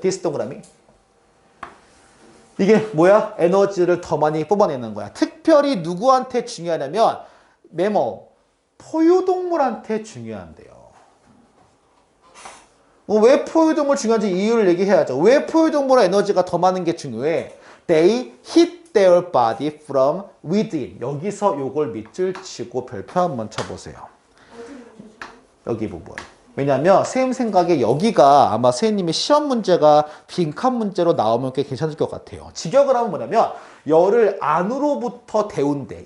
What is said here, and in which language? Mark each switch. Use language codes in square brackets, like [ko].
[ko] This 동그라미. 이게 뭐야? 에너지를 더 많이 뽑아내는 거야. 특별히 누구한테 중요하냐면 메모. 포유동물한테 중요한데요. 왜 포유동물 중요한지 이유를 얘기해야죠. 왜 포유동물의 에너지가 더 많은 게 중요해? [en] They hit their body from within. [ko] 여기서 요걸 밑줄 치고 별표 한번 쳐보세요. 여기 부분. 왜냐면 선생님 생각에 여기가 아마 선생님의 시험 문제가 빈칸 문제로 나오면 꽤 괜찮을 것 같아요. 직역을 하면 뭐냐면 열을 안으로부터 데운대.